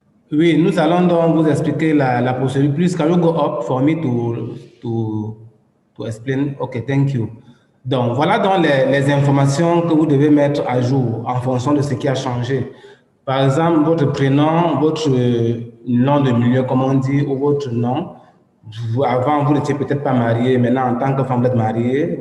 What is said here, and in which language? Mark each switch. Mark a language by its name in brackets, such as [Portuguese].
[French] Oui, nous allons donc vous expliquer la procédure. [English] Please, can you go up for me to explain? Okay, thank you. [French] Donc, voilà donc les informations que vous devez mettre à jour en fonction de ce qui a changé. Par exemple, votre prénom, votre nom de milieu, comme on dit, ou votre nom. Avant, vous n'étiez peut-être pas marié. Maintenant, en tant que femme, vous êtes mariée.